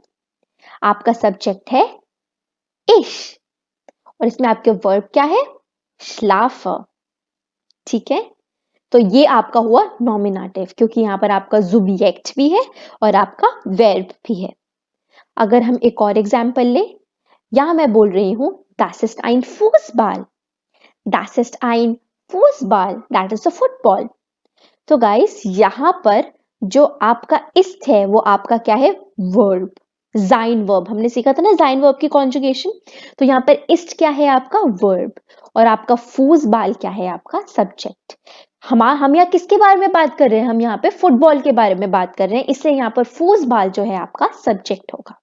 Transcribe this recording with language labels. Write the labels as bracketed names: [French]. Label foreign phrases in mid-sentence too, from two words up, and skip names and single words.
[Hindi] आपका सब्जेक्ट है इश, और इसमें आपके वर्ब क्या है? [German] schlafe। [Hindi] ठीक है, तो ये आपका हुआ नॉमिनेटिव, क्योंकि यहां पर आपका जुबिएक्ट भी है और आपका वर्ब भी है। अगर हम एक और एग्जांपल ले, यहां मैं बोल रही हूं [German] das ist ein Fußball, das ist ein Fußball, [English] that is a football। [Hindi] तो गाइस यहां पर जो आपका इस्ट है वो आपका क्या है? वर्ब, जाइन वर्ब। हमने सीखा था ना जाइन वर्ब की कॉन्जुगेशन। तो यहां पर इस्ट क्या है? आपका वर्ब, और आपका फूसबाल क्या है? आपका सब्जेक्ट। हम यहाँ किसके बारे में बात कर रहे हैं? हम यहाँ पे फुटबॉल के बारे में बात कर रहे हैं, इसलिए यहाँ पर फूसबाल जो है आपका सब्जेक्ट होगा।